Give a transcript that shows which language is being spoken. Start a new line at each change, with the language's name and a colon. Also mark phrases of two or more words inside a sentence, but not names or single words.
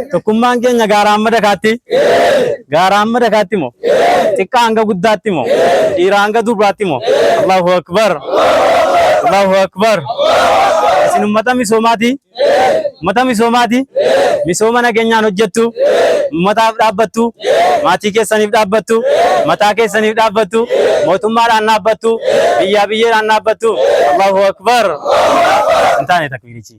Oromo: Tokkummaan keenya gaara amma dakaatti. Gaara amma dakaatti moo? Xiqqaa hanga guddaatti moo? Dhiira hanga durbaatti moo?
Arabic: الله أكبر. الله أكبر.
Oromo: Isin ummata misoomaati. Ummata misoomaati. Misooma nageenyaan hojjettu. Ummataaf dhaabbattu. Maatii keessaniif dhaabbattu. Mataa keessaniif dhaabbattu. Mootummaadhaan dhaabbattu. Biyyaa biyyeedhaan dhaabbattu.
Arabic: الله أكبر.
Oromo: Intaane takbirichi.